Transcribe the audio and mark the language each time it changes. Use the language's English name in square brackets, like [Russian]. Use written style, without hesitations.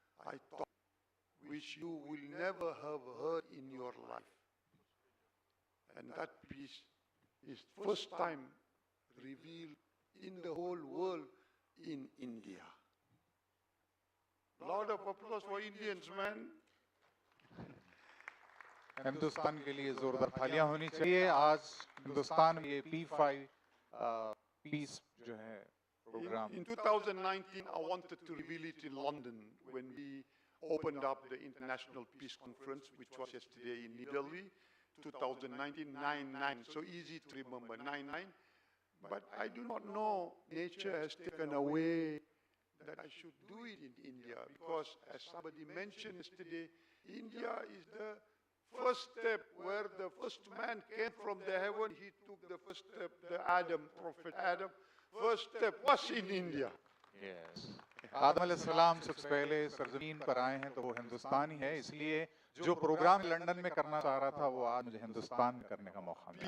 [English] I talk which you will never have heard in your life. And that peace is first time revealed in the whole world in India. Lot of applause for Indians, man. [Hindi] Hindustan के लिए जोरदार तालियां होनी चाहिए। आज हिंदुस्तान में ये P5 piece जो है program. [English] In 2019, I wanted to reveal it in London when we opened up the International Peace Conference, which was yesterday in New Delhi, 2019, 9/9. So easy to remember, 9/9. But I do not know, nature has taken away that I should do it in India, because as somebody mentioned yesterday, India is the first step where the first man came from the heaven. He took the first step, the Adam, Prophet Adam. First step was in India. Yes. [Hindi] आदम अलैहिस्सलाम सबसे पहले सरजमीन पर आए हैं तो वो हिंदुस्तान ही है, इसलिए जो प्रोग्राम लंदन में करना चाह रहा था वो आज मुझे हिंदुस्तान में करने का मौका मिला।